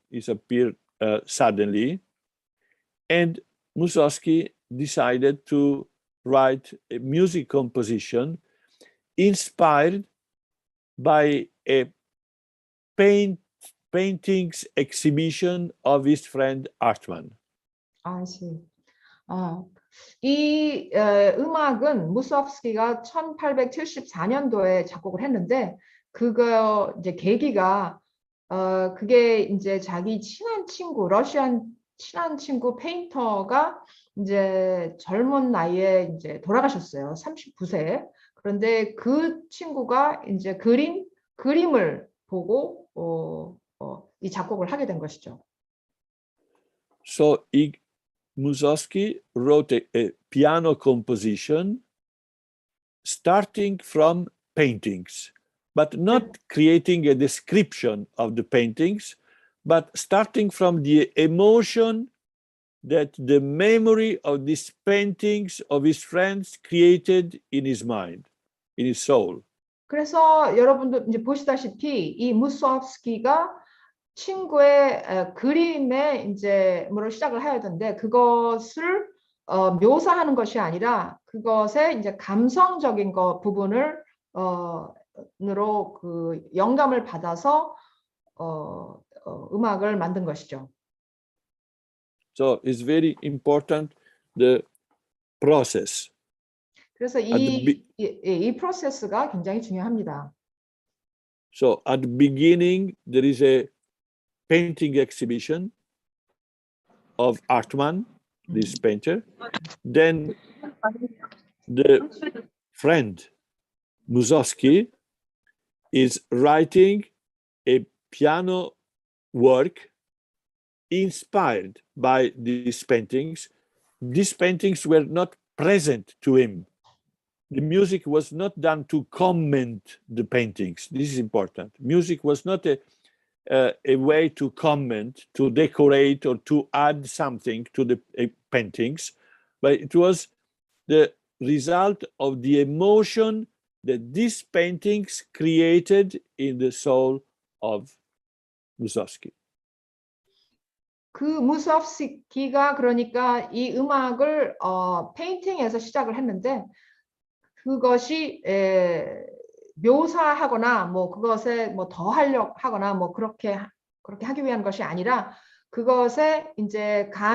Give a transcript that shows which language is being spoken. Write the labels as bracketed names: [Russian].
[English] He disappeared suddenly, and Mussorgsky decided to write a music composition inspired by a paintings exhibition of his friend Artman. I see. [Korean] 이 음악은 무소프스키가 1874년도에 작곡을 했는데 그거 이제 계기가 그게 이제 자기 친한 친구 러시안 친한 친구 페인터가 이제 젊은 나이에 이제 돌아가셨어요. 39세. 그런데 그 친구가 이제 그림을 보고 이 작곡을 하게 된 것이죠. [English] So Mussorgsky wrote a piano composition starting from paintings, but not creating a description of the paintings, but starting from the emotion that the memory of these paintings of his friends created in his mind, in his soul. [Korean] 그래서 여러분들 이제 보시다시피 이 무소프스키가 친구의 그림에 이제 뭐를 시작을 해야 되는데 그것을 묘사하는 것이 아니라 그것의 이제 감성적인 부분을 으로 그 영감을 받아서 음악을 만든 것이죠. [English] So it's very important the process. [Korean] 그래서 이 프로세스가 굉장히 중요합니다. [English] So at the beginning there is a painting exhibition of Artman, this painter. Then the friend Mussorgsky is writing a piano work inspired by these paintings. These paintings were not present to him. The music was not done to comment the paintings. This is important. Music was not a way to comment, to decorate, or to add something to the paintings, but it was the result of the emotion that these paintings created in the soul of Mussorgsky. [Korean] 그 무소프스키가 그러니까 이 음악을 페인팅에서 시작을 했는데 그것이 묘사하거나 뭐 그것에 뭐 더 하려고 하거나 뭐 그렇게 하기 위한 것이 아니라 그것에 이제